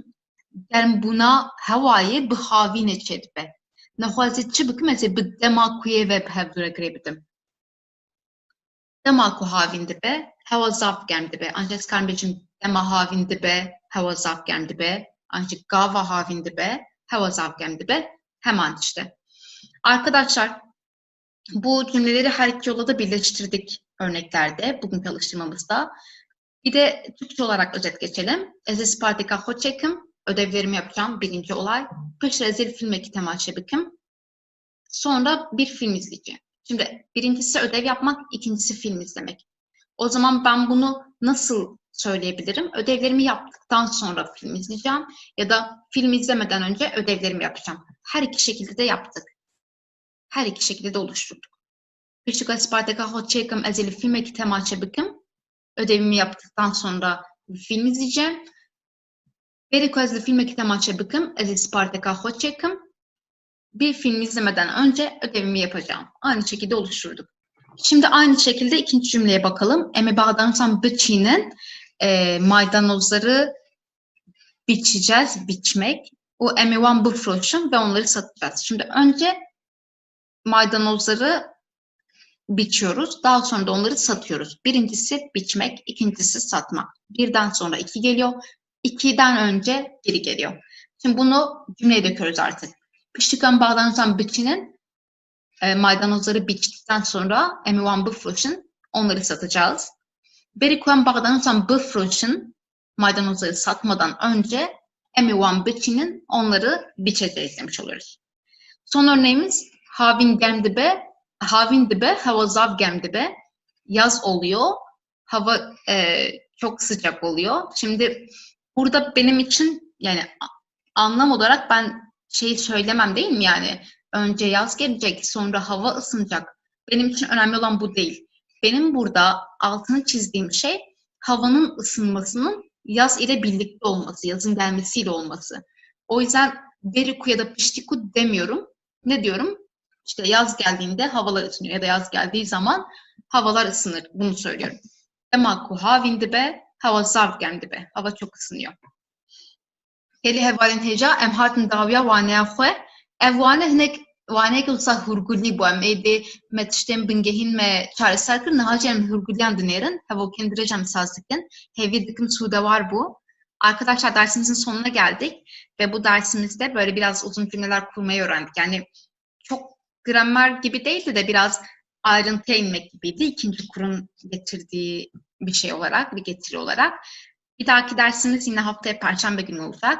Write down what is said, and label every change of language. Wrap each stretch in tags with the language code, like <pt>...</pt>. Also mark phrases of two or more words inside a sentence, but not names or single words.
<ku>Germbûna hewayê bi havînê çê dibe. Nexwazê çi bikim ez ê bi dema kuyê ve bi hev duregirê bidim. Dema ku havîn dibe hewa zav germ dibe. Anca ez karim bêjim dema havîn dibe hewa zav germ dibe. Anca gava havîn dibe hewa zav germ dibe.</ku> <tr>Hemen işte. Arkadaşlar bu cümleleri her iki yolla da birleştirdik örneklerde bugünkü alıştırmamızda. Bir de Türkçe olarak özet geçelim.</tr> <ku>Ez ê Spartaka xwe çêkim.</ku> <tr>Ödevlerimi yapacağım. Birinci olay.</tr> <ku>Piştre ez ê filmekî temaşe bikim.</ku> <tr>Sonra bir film izleyeceğim. Şimdi birincisi ödev yapmak, ikincisi film izlemek. O zaman ben bunu nasıl söyleyebilirim? Ödevlerimi yaptıktan sonra film izleyeceğim ya da film izlemeden önce ödevlerimi yapacağım. Her iki şekilde de yaptık. Her iki şekilde de oluşturduk.</tr> <ku>Piştî ku Spartaka xwe çêkim ez ê li filmekî temaşe bikim.</ku> <tr>Ödevimi yaptıktan sonra film izleyeceğim.</tr> <ku>Berî ku ez li filmekî temaşe bikim ez ê Spartaka xwe çêkim.</ku> <tr>Bir film izlemeden önce ödevimi yapacağım. Aynı şekilde oluşturduk. Şimdi aynı şekilde ikinci cümleye bakalım.</tr> <ku>Em ê bexdanûsan biçînin</ku> <tr>maydanozları biçeceğiz, biçmek.</tr> <ku>O em ê wan bifroşin</ku> <tr>ve onları satacağız. Şimdi önce maydanozları biçiyoruz. Daha sonra da onları satıyoruz. Birincisi biçmek, ikincisi satmak. Birden sonra iki geliyor. İkiden önce biri geliyor. Şimdi bunu cümleye döküyoruz artık.</tr> <ku>Piştî ku em bexdanûsan biçînin</ku> <tr>maydanozları biçtikten sonra</tr> <ku>em ê wan bifroşin</ku> <tr>onları satacağız.</tr> <ku>Berî ku em bexdanûsan bifroşin</ku> <tr>maydanozları satmadan önce</tr> <ku>em ê wan biçînin</ku> <tr>onları biçeceğiz demiş oluyoruz. Son örneğimiz</tr> <ku>havîn germ dibe, havîn dibe hewa zav germ dibe.</ku> <tr>Yaz oluyor. Hava çok sıcak oluyor. Şimdi burada benim için yani anlam olarak ben şeyi söylemem değil mi yani? Önce yaz gelecek, sonra hava ısınacak. Benim için önemli olan bu değil. Benim burada altını çizdiğim şey havanın ısınmasının yaz ile birlikte olması, yazın gelmesiyle olması. O yüzden beriku ya da piştiku demiyorum. Ne diyorum? İşte yaz geldiğinde havalar ısınıyor ya da yaz geldiği zaman havalar ısınır. Bunu söylüyorum.</tr> <ku>Demaku havin dibe, hava zav germ dibe.</ku> <tr>Hava çok ısınıyor.</tr> <ku>Heli hevalin heca em hatin dawiya waneya xwe. Ev wane hinek waneyek wisa hurgulî bû. Em ê dê me tiştên bingehîn me çareser kirin. Niha jî em hurguliyan dinêrin. Hevokên dirêj em saz dikin. Hêvî dikim sûdewar bû.</ku> <tr>Arkadaşlar dersimizin sonuna geldik. Ve bu dersimizde böyle biraz uzun cümleler kurmayı öğrendik. Yani çok gramer gibi değildi de biraz ayrıntıya inmek gibiydi. İkinci kurun getirdiği bir şey olarak, bir getiri olarak. Bir dahaki dersimiz yine haftaya Perşembe günü olacak.</tr>